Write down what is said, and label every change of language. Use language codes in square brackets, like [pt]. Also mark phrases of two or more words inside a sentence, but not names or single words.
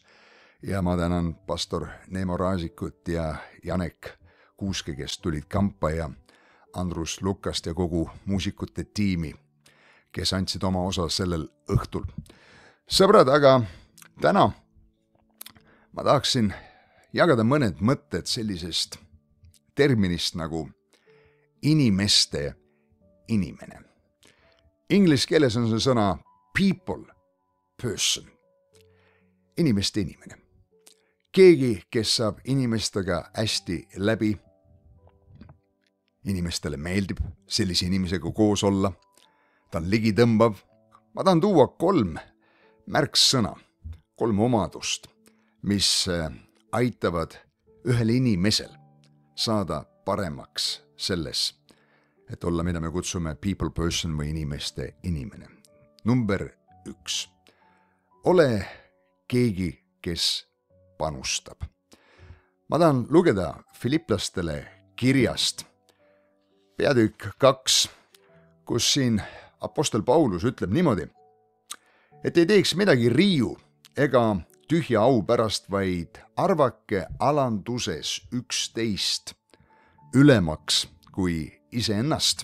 [et] Ja ma tänan pastor Neemo Raasikut ja Janek Kuuske, kes tulid kampa ja Andrus Lukast ja kogu muusikute tiimi, kes andsid oma osa sellel õhtul. Sõbrad, aga täna ma tahaksin jagada mõned mõtted sellisest terminist nagu inimeste inimene. Inglise keeles on see sõna [en] people, person, [et] inimeste inimene. Keegi, kes saab inimestega hästi läbi, inimestele meeldib sellise inimesega koos olla, ta on ligitõmbav. Ma tahan tuua 3 märksõna, 3 omadust, mis aitavad ühel inimesel saada paremaks selles, et olla, mida me kutsume [en] people person [et] või inimeste inimene. Number 1. Ole keegi, kes panustab. Ma tahan lugeda Filiplastele kirjast peatükk 2, kus siin apostel Paulus ütleb niimoodi, et ei teeks midagi riiu ega tühja au pärast, vaid arvake alanduses üksteist ülemaks kui iseennast.